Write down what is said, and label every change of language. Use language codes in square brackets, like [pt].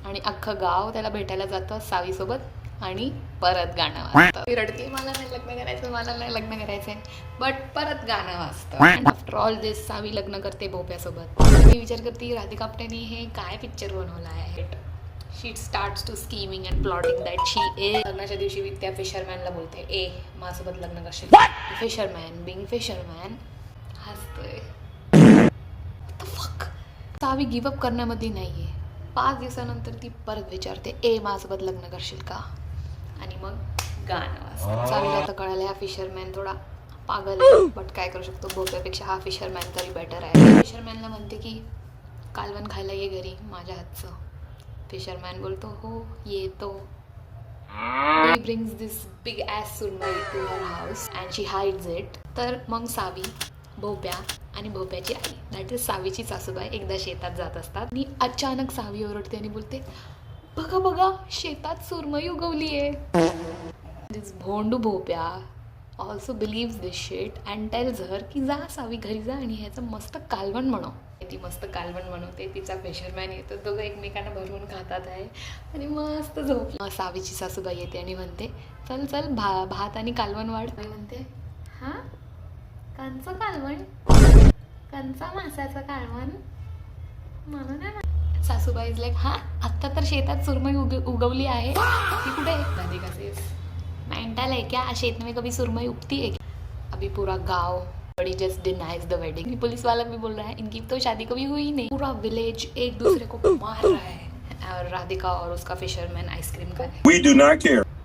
[mr] आणि अख्खं गाव त्याला भेटायला जातं सावीसोबत आणि परत गाणं वाजतं. ती रडते, मला नाही लग्न करायचं, मला नाही लग्न करायचंय, बट परत गाणं वाजतं. [en] and after all this [mr] सावी लग्न करते भोप्यासोबत. ती विचार करते, राधिका आपटेने हे काय पिक्चर बनवला आहे. [en] She starts to scheming and plotting that she is. [mr] लग्नाच्या दिवशी त्या फिशरमॅनला बोलते, माझ्यासोबत लग्न करशील? [en] fisherman being fisherman [mr] हसतोय. सावी [en] give up [mr] करण्यामध्ये नाहीये. 5 दिवसानंतर ती परत विचारते, माझ्यासोबत लग्न करशील का? आणि मग गाणं वाजतं. सावीला आता कळालं, हा फिशरमॅन थोडा पागल आहे, बट काय करू शकतो, भोप्यापेक्षा हा फिशरमॅन तरी बेटर आहे. फिशरमॅनला म्हणते की कालवण खायला ये घरी माझ्या हातचं. फिशरमॅन बोलतो, हो येतो. [en] He brings this big ass surmai to her house and she hides it. [mr] तर मग सावी, भोप्या आणि भोप्याची आई, [en] that is [mr] सावीची सासूबाई, एकदा शेतात जात असतात आणि अचानक सावी ओरडते आणि बोलते, बघा बघा शेतात सुरमई उगवली आहे. [en] this भोंडू Bhopya also believes this shit and tells her [mr] की जा सावी घरी जा आणि ह्याचं मस्त कालवण बनव. ती मस्त कालवण बनवते. तिचा फिशरमॅन येतो, दोघं एकमेकांना भरवून खातात आहे आणि मस्त झोपली. सावीची सासूबाई येते आणि म्हणते, चल चल भात आणि कालवण वाढ. म्हणते, हां कंचं कालवण? कंचा मासाचं कालवण म्हणून. सासूबाई [en] is like, [mr] हां आत्ता तर शेतात सुरमई उगवली आहे, ती कुठे? [hi] राधिका [en] says, [hi] मेंटल है क्या? शेत में कभी सुरमई उगती है? अभी पूरा गाँव [en] Just denies the wedding. [hi] Police वाला भी बोल रहा है इनकी तो शादी कभी हुई नहीं. पूरा विलेज एक दूसरे को मार रहा है और राधिका और उसका फिशरमैन आइसक्रीम का है. [en] We do not care.